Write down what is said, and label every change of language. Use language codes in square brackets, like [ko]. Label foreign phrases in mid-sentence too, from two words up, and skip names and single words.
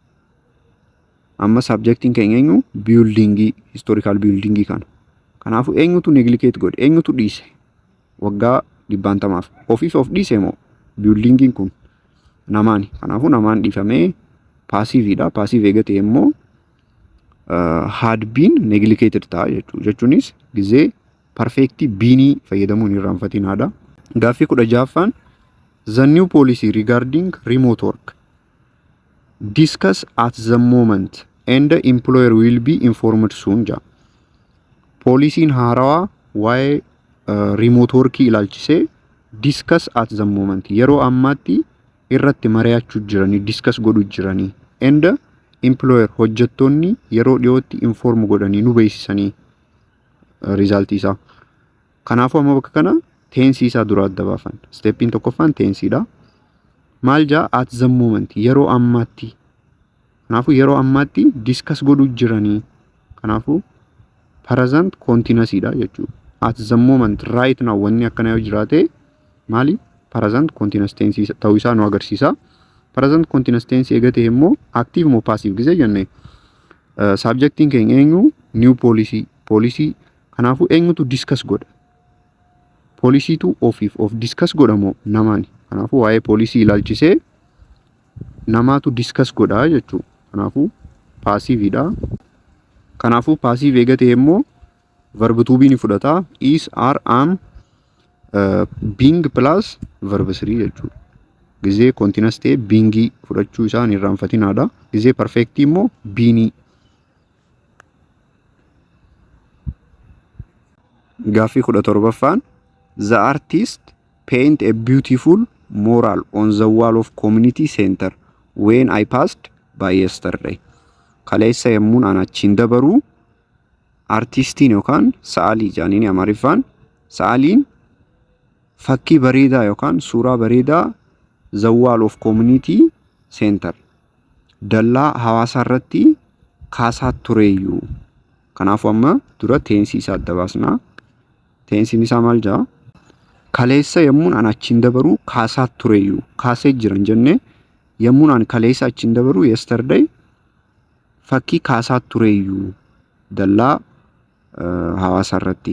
[om] Amma subjectiin keenya eenyu? Buildingii, [en] historical buildingii [om] kana. Kanaafuu eenyutu neglected godhe? Eenyutu dhiise? Waggaa 100maaf. Ofiif of dhiise moo buildingiin kun? Namaani. Kanaafuu namaan dhiifamee passiveidha. Passive eegate immoo [en] had been neglected [om] ta'a jechuudha. Jechuunis gizee perfectii biinii fayyadamuun hin irraanfatinaadha. Gaaffii 16ffaan [en] the new policy regarding remote work discuss at the moment and the employer will be informed soon jedha. [om] Poolisiin haarawaa waa'ee [en] remote workii [om] ilaalchisee [en] discuss at the moment [om] yeroo ammaatti irratti mari'achuu jiranii discuss godhuu jiranii [en] and employer [om] hojjettoonni yeroo dhiyootti inform godhanii nu beeksisanii result isaa. Kanaafuu amma bakka kana teensii isaa dura adda baafan. Steppiin tokkoffaan teensiidha. Maal jaa? [en] At the moment [om] yeroo ammaatti. Kanaafuu yeroo ammaatti discuss godhuu jiranii. Kanaafuu [en] present continuousidha [om] jechuudha. [en] At the moment right now [om] wanni akkana yoo jiraate maali? [en] Present continuous tense [om] ta'uu isaa nu agarsiisa. [en] Present continuous tense [om] eegate immoo active moo passive gizee jenne subjectiin keenya eenyu? [en] New policy. [om] Policy kanaafuu eenyutu discuss godha? Poolisiitu ofiif of discuss godha moo namaani? Kanaafuu waa'ee poolisii ilaalchisee namaatu discuss godha jechuudha. Kanaafuu passiveidha. Kanaafuu passive eegate immoo [en] verb to be [om] ni fudhata. [en] Is, are, am, being plus verb 3 jechuudha. [om] Gizee continuous ta'e beingii fudhachuu isaa hin irraanfatinaadha. Gizee perfectii immoo biinii. Gaaffii 17ffaan [en] the artist paint a beautiful mural on the wall of community center when I passed by yesterday. [om] Kaleessa yemmuun an achiin dabaruu artistiin yookaan sa'aalii jaaniin Amaariffaan sa'aaliin fakkii bareedaa yookaan suuraa bareedaa [en] the wall of community center [om] dallaa hawaasaa irratti kaasaa tureeyyuu Kanaafuu amma dura teensii isaa adda baasnaa. Teensiin isaa maal jaa? Kaleessa yemmuun an achiin dabaruu kaasaa tureyyuu kaasee jiran jennee yemmuun an kaleessa achiin dabaruu yesterday fakkii kaasaa tureyyuu dallaa hawaasa irratti.